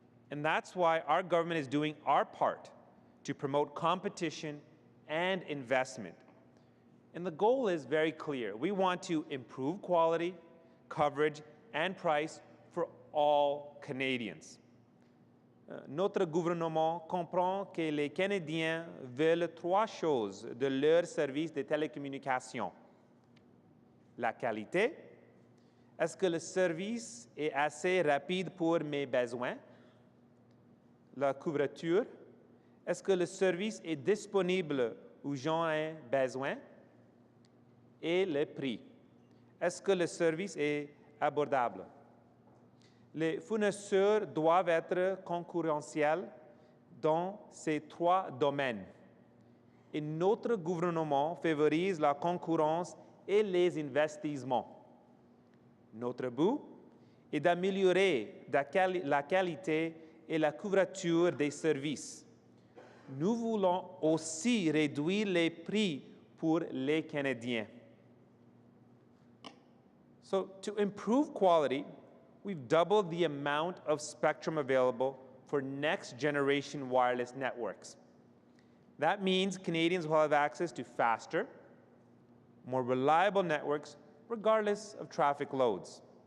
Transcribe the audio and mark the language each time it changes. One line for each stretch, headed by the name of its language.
English: And that's why our government is doing our part to promote competition and investment. And the goal is very clear. We want to improve quality, coverage, and price for all Canadians.
French: Notre gouvernement comprend que les Canadiens veulent trois choses de leur service de télécommunications. La qualité. Est-ce que le service est assez rapide pour mes besoins? La couverture. Est-ce que le service est disponible où j'en ai besoin? Et le prix. Est-ce que le service est abordable? Les fournisseurs doivent être concurrentiels dans ces trois domaines. Et notre gouvernement favorise la concurrence et les investissements. Notre but est d'améliorer la qualité et la couverture des services. Nous voulons aussi réduire les prix pour les Canadiens.
English: So to improve quality, we've doubled the amount of spectrum available for next-generation wireless networks. That means Canadians will have access to faster, more reliable networks regardless of traffic loads.